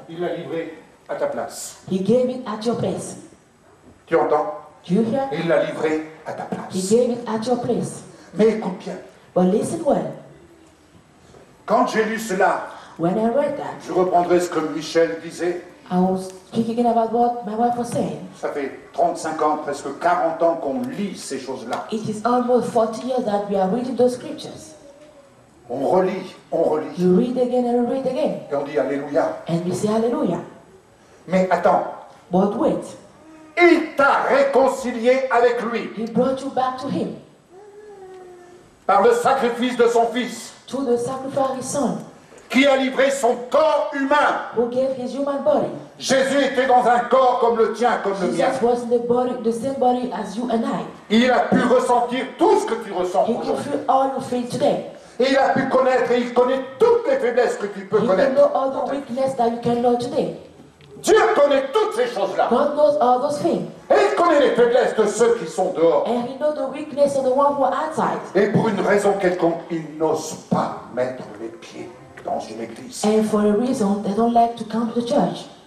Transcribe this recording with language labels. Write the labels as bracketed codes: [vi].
[fr] Il l'a livré à ta place. [en] He gave it at your place. [fr] Tu entends? [en] Do you hear? [fr] Il l'a livré à ta [en] He [fr] place. [en] gave it at your place. [fr] Mais écoute bien, [en] But listen well. [fr] quand j'ai lu cela, [en] When I read that, [fr] je reprendrai ce que Michel disait. [en] I was speaking about what my wife was saying. [fr] Ça fait 35 ans, presque 40 ans qu'on lit ces choses-là. [en] It is almost 40 years that we are reading those scriptures. [fr] On relit, [en] You read again and read again. [fr] et on dit Alléluia. [en] And we say hallelujah. [fr] Mais attends, [en] But wait, [fr] il t'a réconcilié avec lui [en] he brought you back to him [fr] par le sacrifice de son Fils, [en] through the sacrifice of his son, [fr] qui a livré son corps humain. [en] who gave his human body. [fr] Jésus était dans un corps comme le tien, comme le mien. [en] Jesus was in the body, the same body as you and I. [fr] Il a pu ressentir tout ce que tu ressens [en] He could [fr] aujourd'hui. [en] feel all you feel today. [fr] Et il a pu connaître, et il connaît toutes les faiblesses que tu peux [en] He could [fr] connaître. [en] know all the weakness that you can know today. [fr] Dieu connaît toutes ces choses-là. [en] God knows all those things. [fr] Et il connaît les faiblesses de ceux qui sont dehors. [en] And he knows the weakness of the one who are outside. [fr] Et pour une raison quelconque, ils n'osent pas mettre les pieds dans une église. [en] And for a reason, they don't like to come to the church.